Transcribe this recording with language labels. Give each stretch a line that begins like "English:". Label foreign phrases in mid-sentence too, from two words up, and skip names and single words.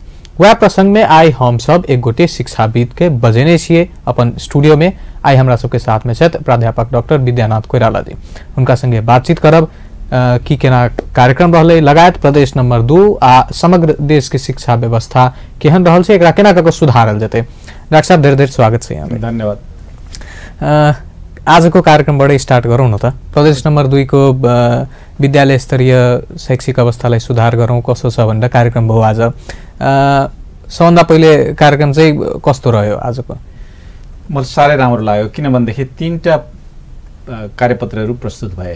Maithili: वह प्रसंग में आई हम सब एक गोटे शिक्षाविद के बजेने छियै अपन स्टूडियो में। आई हमरा सबके साथ में छथि प्राध्यापक डॉक्टर विद्यानाथ कोइराला जी। उनका संगे बातचीत करब कि केना कार्यक्रम रहलै, लगायत प्रदेश नंबर 2 आ समग्र देश के शिक्षा व्यवस्था केहन रहल छै, एकरा केना क सुधारल जेतै। डॉक्टर साहब ढेर ढेर स्वागत छै यहाँ। धन्यवाद।
Nepali: आज को कार्यक्रम बड़े स्टार्ट गरौँ न त। प्रदेश नंबर 2 को विद्यालय स्तरीय शैक्षिक अवस्थालाई सुधार गरौँ कसो छ भनेर कार्यक्रम भयो आज। सबभन्दा पहिले कार्यक्रम चाहिँ कस्तो रह्यो आजको? मलाई साह्रै राम्रो लाग्यो, किनभनेदेखि तीनटा कार्यपत्रहरू प्रस्तुत भए।